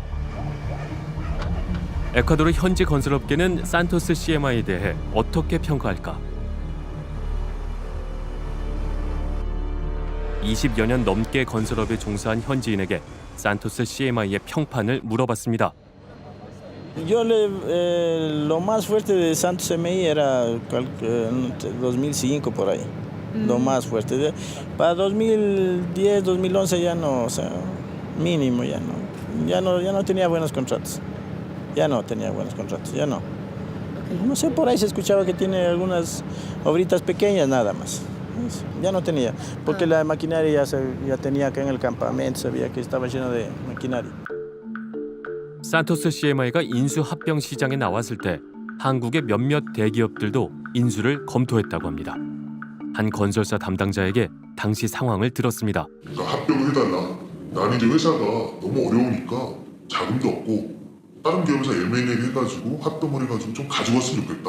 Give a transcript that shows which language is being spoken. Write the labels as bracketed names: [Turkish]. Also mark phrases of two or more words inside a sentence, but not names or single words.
[Korean] 에콰도르 현지 건설업계는 산토스 CMI에 대해 어떻게 평가할까? 20여 년 넘게 건설업에 종사한 현지인에게 산토스 CMI의 평판을 물어봤습니다. [Spanish] Lo más fuerte de Santos CMI era 2005 por ahí, lo más fuerte. Para 2010, 2011 ya no, o sea, mínimo ya no tenía buenos contratos. Ya no tenía buenos contratos, ya no. No sé, por ahí se escuchaba que tiene algunas obritas pequeñas nada más. Ya no tenía, porque la maquinaria ya tenía acá en el campamento, sabía que estaba lleno de maquinaria. [Korean] 산토스 CMI가 인수 합병 시장에 나왔을 때 한국의 몇몇 대기업들도 인수를 검토했다고 합니다. 한 건설사 담당자에게 당시 상황을 들었습니다. 그러니까 합병을 해달라. 나는 이제 회사가 너무 어려우니까 자금도 없고 다른 기업에서 M&A 해가지고 합병을 해가지고 좀 가져왔으면 좋겠다.